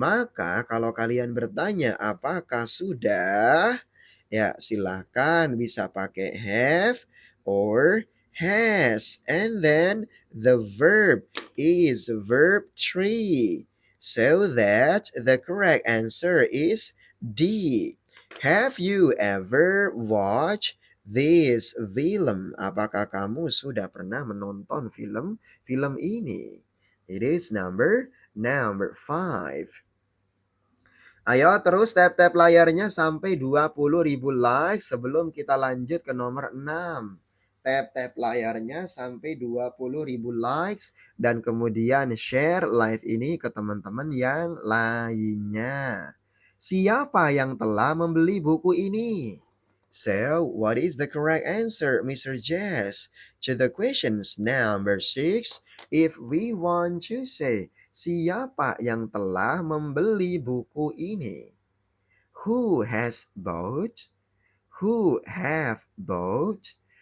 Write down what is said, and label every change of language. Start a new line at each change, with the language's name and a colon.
Indonesian: Maka kalau kalian bertanya apakah sudah, ya silahkan bisa pakai
English: have or has. And then the verb is verb 3. So that the correct answer is D. Have you ever watched this film?
Indonesian: Apakah kamu sudah pernah menonton film ini?
English: It is number 5.
Indonesian: Ayo terus tap-tap layarnya sampai 20.000 likes sebelum kita lanjut ke nomor 6. Tap-tap layarnya sampai 20.000 likes dan kemudian share live ini ke teman-teman yang lainnya. Siapa yang telah membeli buku ini?
English: So, what is the correct answer, Mr. Jess? To the questions number 6, if we want to say,
Indonesian: siapa yang telah membeli buku ini?
English: Who has bought? Who have bought?